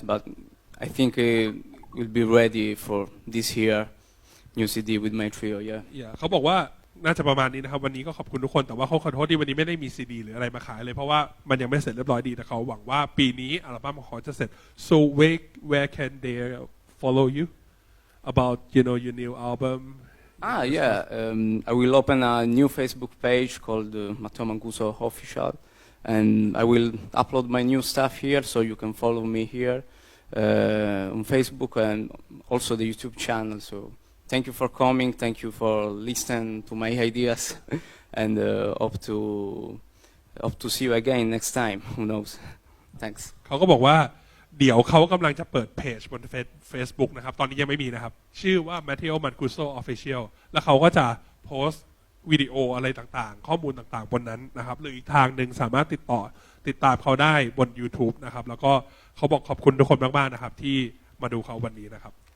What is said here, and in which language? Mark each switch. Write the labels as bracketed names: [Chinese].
[English] But I think we'll be ready for this year, new CD with my trio. Yeah. [Thai] Yeah เขาบอกว่าน่าจะประมาณนี้นะครับวันนี้ก็ขอบคุณทุกคนแต่ว่าเขาขอโทษที่วันนี้ไม่ได้มีซีดีหรืออะไรมาขายเลยเพราะว่ามันยังไม่เสร็จเรียบร้อยดีแต่เขาหวังว่าปีนี้อัลบั้มของเขาจะเสร็จ [English] so where can they follow you about your new album Yeah. I will open a new Facebook page called Matteo Mancuso Official, and I will upload my new stuff here, so you can follow me here on Facebook and also the YouTube channel. So thank you for coming. Thank you for listening to my ideas, and hope to see you again next time. Who knows? Thanks. [Thai] เขาก็บอกว่าเดี๋ยวเขากำลังจะเปิดเพจบน Facebook นะครับตอนนี้ยังไม่มีนะครับชื่อว่า Matteo Mancuso Official แล้วเขาก็จะโพสต์วิดีโออะไรต่างๆข้อมูลต่างๆบนนั้นนะครับหรืออีกทางหนึ่งสามารถติดตามเขาได้บน YouTube นะครับแล้วก็เขาบอกขอบคุณทุกคนมากๆนะครับที่มาดูเขาวันนี้นะครับ